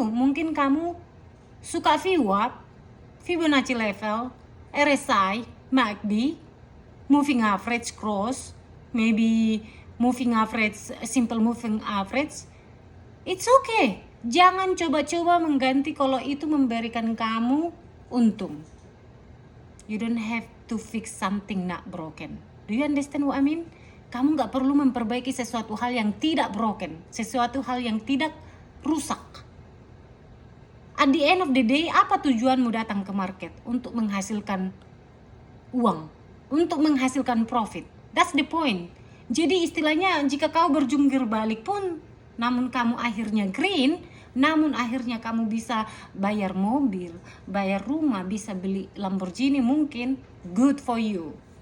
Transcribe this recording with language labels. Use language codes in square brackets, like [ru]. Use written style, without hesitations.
[id] Mungkin kamu suka [en] VWAP, Fibonacci level, RSI, MACD, moving average cross, maybe moving average, simple moving average. It's okay. [id] Jangan coba-coba mengganti kalau itu memberikan kamu untung. [en] You don't have to fix something not broken. Do you understand what I mean? [id] Kamu gak perlu memperbaiki sesuatu hal yang tidak broken, sesuatu hal yang tidak rusak. [en] At the end of the day, [id] apa tujuanmu datang ke market? Untuk menghasilkan uang, untuk menghasilkan profit. [en] That's the point. [id] Jadi istilahnya jika kau berjungkir balik pun, namun kamu akhirnya green, namun akhirnya kamu bisa bayar mobil, bayar rumah, bisa beli Lamborghini mungkin, [en] good for you.